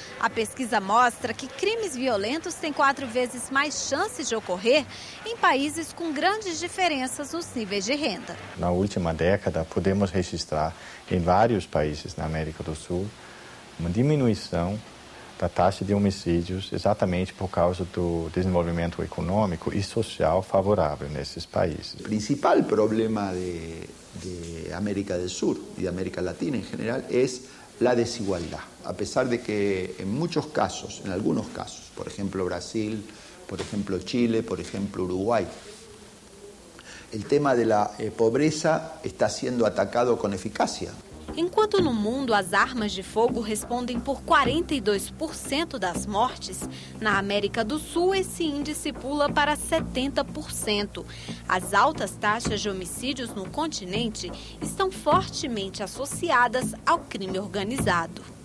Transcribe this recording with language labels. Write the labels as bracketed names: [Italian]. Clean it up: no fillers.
[Portuguese] A pesquisa mostra que crimes violentos têm 4 vezes mais chances de ocorrer em países com grandes diferenças nos níveis de renda. Na última década, podemos registrar em vários países na América do Sul uma diminuição da taxa de homicídios exatamente por causa do desenvolvimento econômico e social favorável nesses países. [Spanish] El principal problema de América del Sur y de América Latina en general es la desigualdad. A pesar de que en muchos casos, en algunos casos, por ejemplo Brasil, por ejemplo Chile, por ejemplo Uruguay, el tema de la pobreza está siendo atacado con eficacia. [Portuguese] Enquanto no mundo as armas de fogo respondem por 42% das mortes, na América do Sul esse índice pula para 70%. As altas taxas de homicídios no continente estão fortemente associadas ao crime organizado.